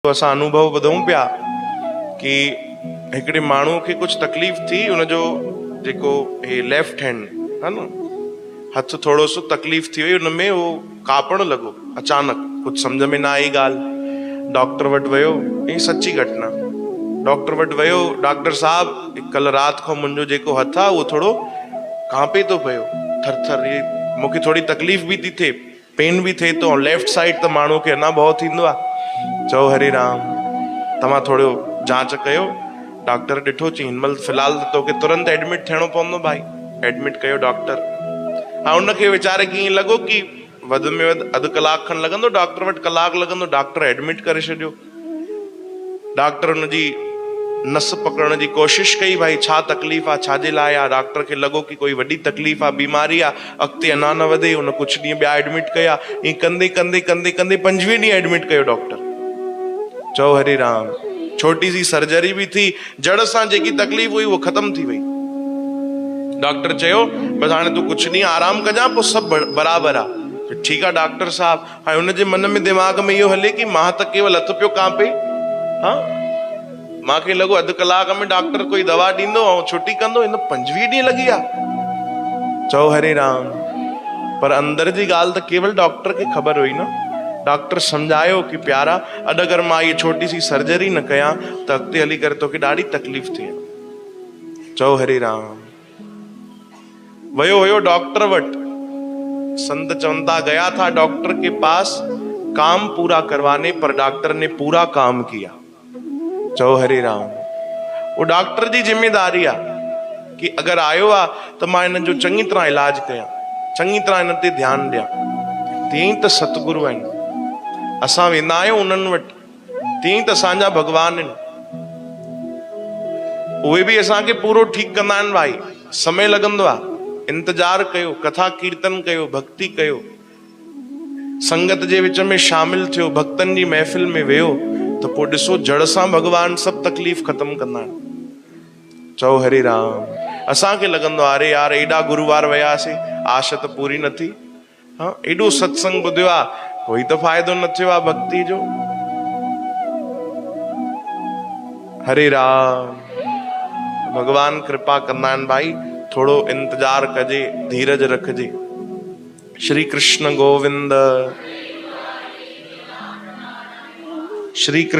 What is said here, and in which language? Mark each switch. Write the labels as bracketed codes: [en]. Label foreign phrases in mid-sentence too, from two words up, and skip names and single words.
[sd] तो असां अनुभव ॿुधूं पिया कि हिकिड़े माण्हू खे कुछ तकलीफ़ थी, उनजो जेको हे [en] left hand [sd] है न, हथ थोड़ो सो तकलीफ़ थी वई, उनमें वो कापण लॻो अचानक, कुछ सम्झ में न आई ॻाल्हि। डॉक्टर वटि वियो, [hi] ये सच्ची घटना। [sd] डॉक्टर वटि वियो, डॉक्टर साहब कल रात खां मुंहिंजो जेको हथ आहे उहो थोड़ो कांपे थो पियो, थर थर, ये मूंखे थोड़ी तकलीफ़ भी थी थिए, पेन भी थिए थो, [en] left side [sd] त माण्हू खे अञा भउ थींदो आहे। चओ हरे राम, तव्हां थोड़ो जांच कयो। डॉक्टर ॾिठो, चई हिनमहिल फ़िलहाल तोखे तुरंत एडमिट थियणो पवंदो भाई। एडमिट कयो डॉक्टर। हाँ, उनखे वीचारे खे ईअं लॻो कि वधि में वधि अधु कलाक खनि लॻंदो, डॉक्टर वटि कलाक लॻंदो। डॉक्टर एडमिट करे छॾियो। डॉक्टर हुनजी नस पकड़ण जी कोशिश कई, भाई छा तकलीफ़ आहे, छाजे लाइ आहे। डॉक्टर खे लॻो कि कोई वॾी तकलीफ़ आहे, बीमारी आहे, अॻिते अञा न वधे। हुन कुछ ॾींहं ॿिया एडमिट कया। ईअं कंदे कंदे कंदे कंदे 25 ॾींहं एडमिट कयो डॉक्टर। चओ हरे राम। [hi] छोटी सी सर्जरी भी [sd] थी, जड़ सां जेकी तकलीफ़ हुई वो ख़त्म थी वई। डॉक्टर चयो बस हाणे तूं कुछ ॾींहं आराम कजां, पोइ सभु बराबरि आहे। ठीकु आहे डॉक्टर साहब। हाणे हुनजे मन में दिमाग़ में इहो हले कि मां त केवल हथ पियो कांपे। हाँ, मूंखे लॻो अधु कलाक में डॉक्टर कोई दवा ॾींदो ऐं छुटी कंदो, हिन 25 ॾींहं लॻी विया। चओ हरे राम। पर अंदर जी ॻाल्हि त केवल डॉक्टर खे ख़बर हुई न। डॉक्टर सम्झायो कि प्यारा, अॼु अगरि मां [hi] ये छोटी सी सर्जरी [sd] न कयां त अॻिते हली करे तोखे ॾाढी तकलीफ़ थिए। चओ हरे राम। वयो हुयो डॉक्टर वटि। संत चवनि था, [hi] गया था डॉक्टर के पास काम पूरा करवाने, पर डॉक्टर ने पूरा काम किया। [sd] चओ हरे राम। वो डॉक्टर जी जिम्मेदारी आहे कि अगरि आयो आहे त मां हिन जो चङी तरह इलाज कयां, चङी तरह हिन ते ध्यानु ॾियां। तीअं त सतगुरु आहिनि, असां वेंदा आहियूं उन्हनि वटि, तीअं त असांजा भॻवान आहिनि। उहे बि असांखे पूरो ठीकु कंदा आहिनि भाई। समय लॻंदो आहे, इंतज़ार कयो, कथा कीर्तन कयो, भक्ति कयो, संगत जे विच में शामिल थियो, भक्तनि जी महफ़िल में वियो, त पोइ ॾिसो जड़ सां भॻवान सभु तकलीफ़ ख़त्म कंदा आहिनि। चओ हरे राम। असांखे लॻंदो आहे, अरे यार एॾा गुरुवार वियासीं, आश त पूरी न थी। हाँ, एॾो सत्संग ॿुधियो आहे, कोई त फ़ाइदो न थियो आहे भक्ति जो। हरे राम। भगवान कृपा कंदा आहिनि भाई, थोड़ो इंतजार कजे, धीरज रखजे। श्री कृष्ण गोविंद। श्री कृष्ण।